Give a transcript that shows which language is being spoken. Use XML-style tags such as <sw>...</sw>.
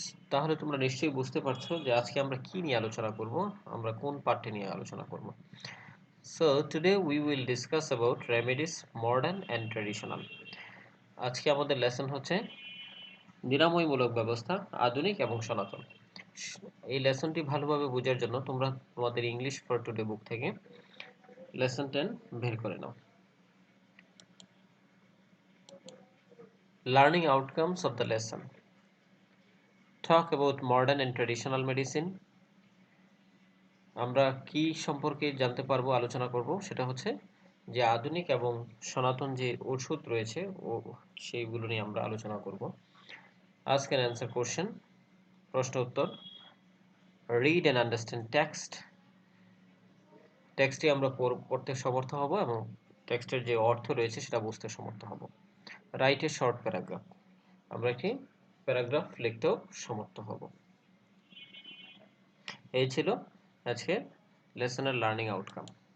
<bn>তাহলে তোমরা নিশ্চয়ই বুঝতে পারছো যে আজকে আমরা কি নিয়ে আলোচনা করব, আমরা কোন পাঠটি নিয়ে আলোচনা করব।</bn> <en>So today we will discuss about remedies modern and traditional.</en> <bn>আজকে আমাদের লেসন হচ্ছে নিরাময়মূলক ব্যবস্থা আধুনিক এবং সনাতন। এই লেসনটি ভালোভাবে বোঝার জন্য তোমরা তোমাদের ইংলিশ ফর টুডে বুক থেকে লেসন 10 বের করে নাও।</bn> <en>Learning outcomes of the lesson. Talk about modern and traditional medicine.</en> <bn>আমরা কি সম্পর্কে জানতে পারবো, আলোচনা করব, সেটা হচ্ছে যে আধুনিক এবং সনাতন যে ওষুধ রয়েছে ও সেইগুলো নিয়ে আমরা আলোচনা করব।</bn> <en>Ask and answer question.</en> <bn>প্রশ্ন উত্তর।</bn> <en>Read and understand text.</en> <bn>টেক্সটটি আমরা পড়তে সমর্থ হব এবং টেক্সটের যে অর্থ রয়েছে সেটা বুঝতে সমর্থ হব।</bn> <en>Write a short paragraph.</en> <bn>আমরা একটি প্যারাগ্রাফ লিখতেও সমর্থ হব। এই ছিল আজকে লেসনের লার্নিং আউটকাম।</bn>